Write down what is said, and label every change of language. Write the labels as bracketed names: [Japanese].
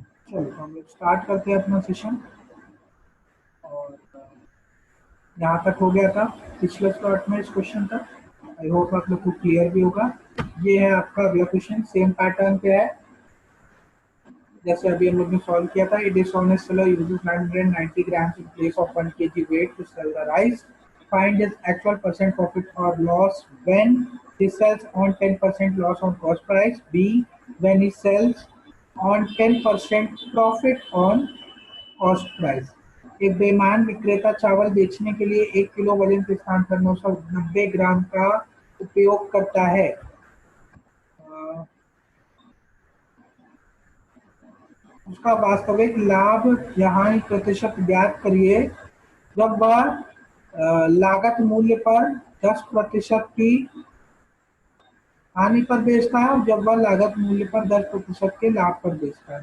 [Hindi] चलो हम लोग स्टार्ट करते हैं अपना सेशन। और यहाँ तक हो गया था पिछले स्लॉट में इस क्वेश्चन तक। आई होप आप लोग को क्लियर भी होगा। ये है आपका अगला क्वेश्चन, सेम पैटर्न पे है जैसे अभी हम लोग ने सॉल्व किया था। [English] A dishonest seller uses 990 grams in place of 1 kg weight to sell the rice. Find his actual percent profit or loss when he sells on 10% loss on cost price. B, when he sells on 10% profit on cost price. [Hindi] एक बेईमान विक्रेता चावल बेचने के लिए 1 kilo वजन के स्थान पर 990 ग्राम का उपयोग करता है। उसका वास्तविक लाभ या हानि प्रतिशत ज्ञात करिए जब वह लागत मूल्य पर 10% की हानि पर बेचता है और जब वह लागत मूल्य पर 10% के लाभ पर बेचता है।